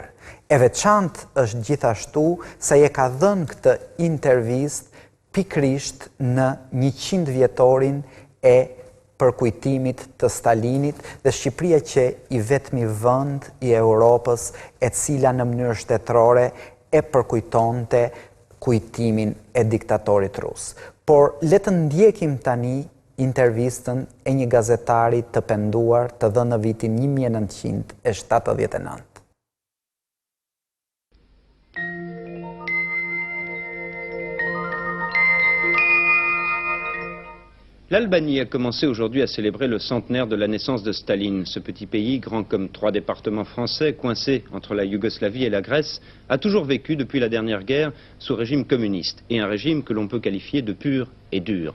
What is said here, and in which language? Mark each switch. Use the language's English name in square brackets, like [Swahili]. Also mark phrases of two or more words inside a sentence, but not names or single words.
[Albanian] E veçantë është gjithashtu se je ka dhënë këtë intervistë pikrisht në 100 vjetorin e përkujtimit të Stalinit dhe Shqipëria që i vetmi vend i Europës e cila në mënyrë shtetërore e përkujtonte kujtimin e diktatorit rus. Por le të ndjekim tani intervistën e një gazetari të penduar të dhënë në vitin 1979. [French] L'Albanie a commencé aujourd'hui à célébrer le centenaire de la naissance de Staline. Ce petit pays, grand comme 3 départements français, coincé entre la Yougoslavie et la Grèce, a toujours vécu depuis la dernière guerre sous régime communiste, et un régime que l'on peut qualifier de pur et dur.